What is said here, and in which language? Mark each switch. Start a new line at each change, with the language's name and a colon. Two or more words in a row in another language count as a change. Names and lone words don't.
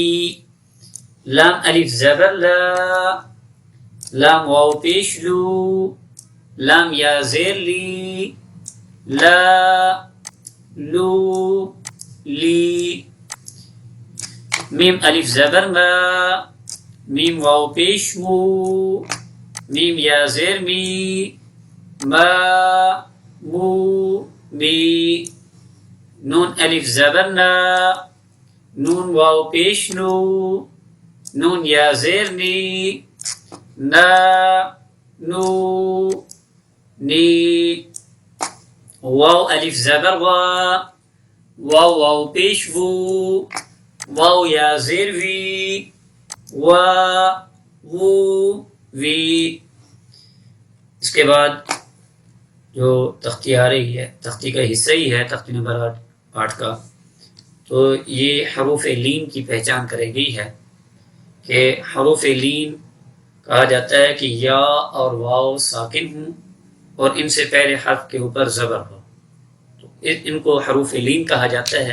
Urdu: لام الف زبر لا، لام واو پیش لو، لام یا زیر لی، لا لو لی. میم الف زبر ما، میم واو پیش مو، میم یا زیر می، ما مو می. نون الف زبر نا، نون واو پیش نو، نون یا زیر نی، نا نو نی. واو الف زبر وا، واو واو پیش وو، واو یا زیر وی، وا وو وی. اس کے بعد جو تختی آ رہی ہے، تختی کا حصہ ہی ہے تختی نمبر 8 کا، تو یہ حروف لین کی پہچان کرے گئی ہے کہ حروف لین کہا جاتا ہے کہ یا اور واو ساکن ہوں اور ان سے پہلے حرف کے اوپر زبر ہو، تو ان کو حروف لین کہا جاتا ہے.